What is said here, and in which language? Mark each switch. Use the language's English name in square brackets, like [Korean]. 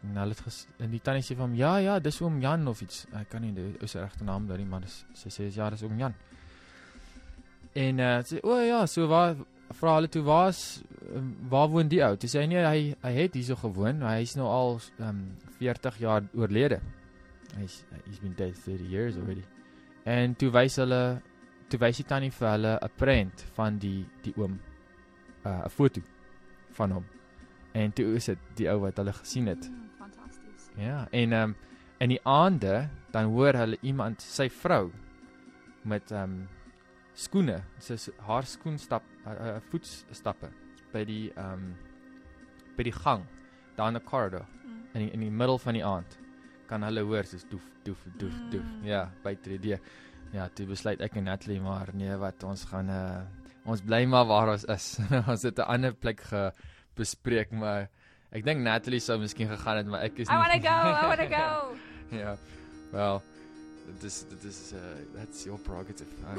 [Afrikaans] En hulle het en die tannie sê vir hom, ja, dis oom Jan of iets. Ek kan nie die ou se regte naam daar nie, maar sy sê, ja, dis oom Jan. En sê, so waar, vra hulle toe, waar woon die ou? Toe sê hy nie, hy het hier so gewoon, maar hy is nou al 40 jaar oorlede. [English] He's been dead 30 years already. [Afrikaans] En toe wys die tannie vir hulle 'n prent van die oom, 'n foto van hom. En toe is dit die ou wat hulle gesien het. Fantasties. Ja, en in die aande, dan hoor hulle iemand, sy vrou, met skoene, sy haar skoenstap, voetstappe, by die gang, daar in die corridor, in die middel van die aand, kan hulle hoor, soos doef, doef, doef, doef, ja, buiten die idee. Ja, toe besluit ek en Natalie, maar nee, wat, ons gaan, ons bly maar waar ons is, ons het 'n ander plek bespreek, maar ek dink Natalie sou miskien gegaan het, maar ek is nie. [English] I wanna go. [Afrikaans] Ja, wel, dit is, [English] that's your prerogative.